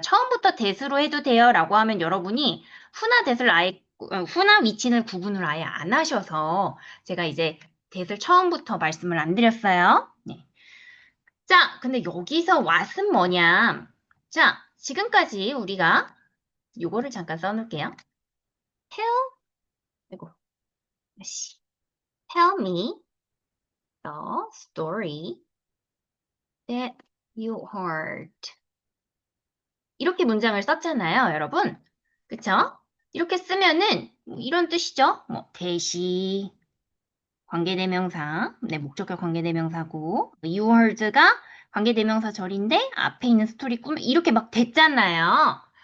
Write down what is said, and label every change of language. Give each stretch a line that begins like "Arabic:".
Korean: 처음부터 that으로 해도 돼요 라고 하면 여러분이 who나 that을 who나 which는 구분을 아예 안 하셔서 제가 이제 that을 처음부터 말씀을 안 드렸어요. 네. 자, 근데 여기서 what은 뭐냐? 자, 지금까지 우리가 요거를 잠깐 써놓을게요. Tell, 이거, 다시.
English: Tell me the story that you heard.
Korean: 이렇게 문장을 썼잖아요, 여러분. 그쵸? 이렇게 쓰면은 뭐 이런 뜻이죠. 뭐 대시, 관계대명사, 네, 목적격 관계대명사고 you heard가 관계대명사 절인데 앞에 있는 스토리 꿈 이렇게 막 됐잖아요.